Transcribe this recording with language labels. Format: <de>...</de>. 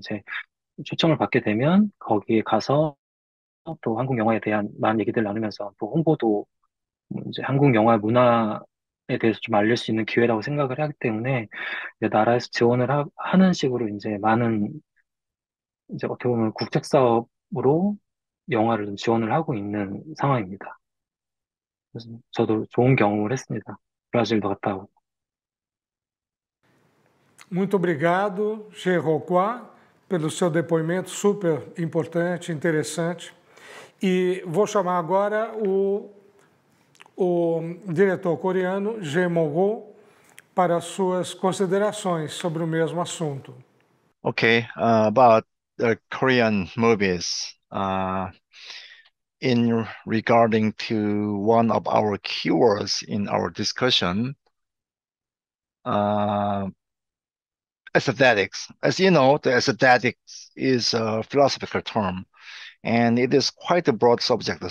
<ko>이제 초청을 받게 되면 거기에 가서 또 한국 영화에 대한 많은 얘기들 나누면서 또 홍보도 이제 한국 영화 문화에 대해서 좀 알릴 수 있는 기회라고 생각을 하기 때문에 이제 나라에서 지원을 하는 식으로 이제 많은 이제 어떻게 보면 국책 사업으로 영화를 좀 지원을 하고 있는 상황입니다. 그래서 저도 좋은 경험을 했습니다. 브라질도 갔다 오고.</ko> <pt>Muito obrigado, Che Rocroi, pelo seu depoimento super importante, interessante. E vou chamar agora o diretor coreano, Jae Mong-ho, para suas considerações sobre o mesmo assunto.</pt> <en>Okay, about the Korean movies. In regarding to one of our keywords in our discussion, aesthetics. As you know, the aesthetics is a philosophical term, and it is quite a broad subject.</en>